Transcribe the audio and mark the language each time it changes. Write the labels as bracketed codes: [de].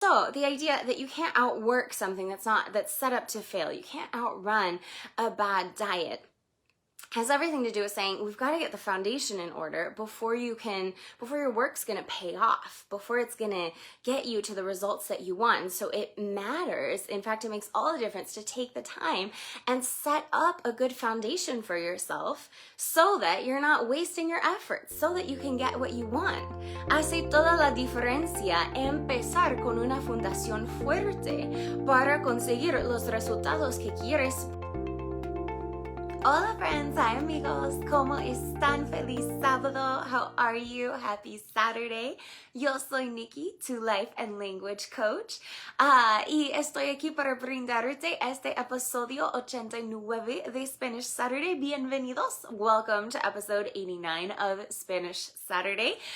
[en] So the idea that you can't outwork something that's set up to fail, you can't outrun a bad diet, has everything to do with saying we've got to get the foundation in order before your work's going to pay off, before it's going to get you to the results that you want. And so it matters. In fact, it makes all the difference to take the time and set up a good foundation for yourself so that you're not wasting your efforts, so that you can get what you want. [es] Hace toda la diferencia empezar con una fundación fuerte para conseguir los resultados que quieres. Hola [en] friends, hi [es] amigos, ¿cómo están? Feliz sábado, [en] how are you? Happy Saturday. [es] Yo soy Nikki, tu [en] life and language coach, [es] y estoy aquí para brindarte este episodio 89 de Spanish Saturday. Bienvenidos. [en] Welcome to episode 89 of Spanish Saturday.